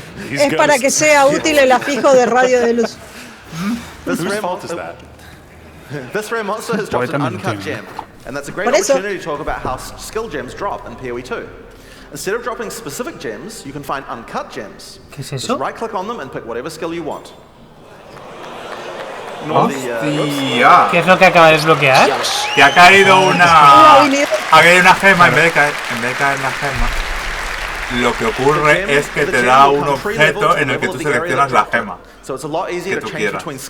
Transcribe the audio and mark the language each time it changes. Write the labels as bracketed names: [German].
[Spanish] Es para que sea útil el afijo de radio de luz. [English] This rare monster has dropped an uncut gem, and that's a great opportunity to talk about how skill gems drop in PoE 2. Instead of dropping specific gems, you can find uncut gems. [Spanish] ¿Qué es eso? [English] Just right-click on them and pick whatever skill you want. [Spanish] ¡Hostia! ¿Qué es lo que acaba de desbloquear? Que ha caído una gema en vez de caer la gema. Lo que ocurre es que te da un objeto en el que tú seleccionas la gema que tú quieras.